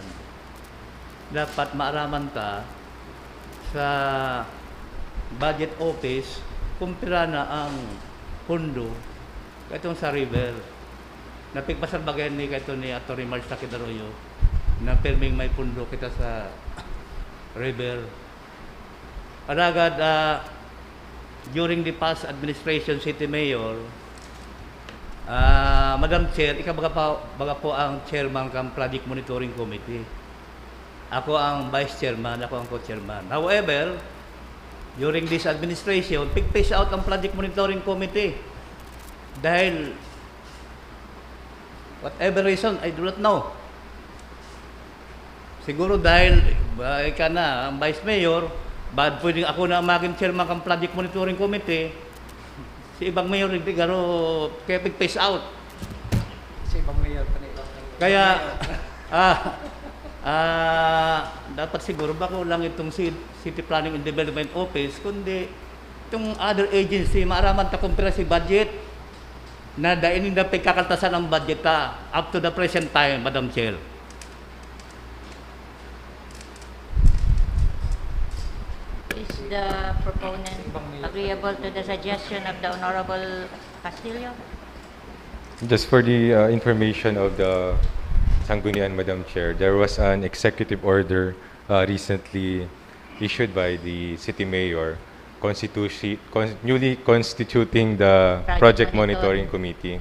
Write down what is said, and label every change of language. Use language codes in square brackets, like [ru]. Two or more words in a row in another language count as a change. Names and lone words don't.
[bik] Dapat maaraman ta sa budget office kung pira na ang pundo katong sa river. Napigpasal bagay ni kaito ni Atty. March Takidaroyo na perming may pundo kita sa river. Alagad, [en] during the past administration, City Mayor, Madam Chair, [bik] baga po ang [en] chairman ng Project Monitoring Committee. [bik] Ako ang [en] vice chairman, [bik] ako ang co-chairman. [en] However, during this administration, pig-face out ang Project Monitoring Committee. [bik] Dahil, [en] whatever reason, I do not know. [bik] Siguro dahil ika na, ang [en] Vice Mayor, [bik] pwedeng ako na maging chairman ng [en] Project Monitoring Committee, [bik] si ibang mayor hindi garo kaya [en] pig-face out. [bik] Si ibang mayor pa nila. Kaya, dapat siguro bako lang itong [en] City Planning and Development Office, [bik] kundi itong [en] other agency, [bik] maaraman ta kumpira si budget na dahil hindi pagkakaltasan ang budget [en] up to the present time, Madam Chair. Is the proponent agreeable to the suggestion of the Honorable Castillo? Just for the information of the Sanggunian, Madam Chair, there was an executive order recently issued by the City Mayor newly constituting the Project Monitoring Committee.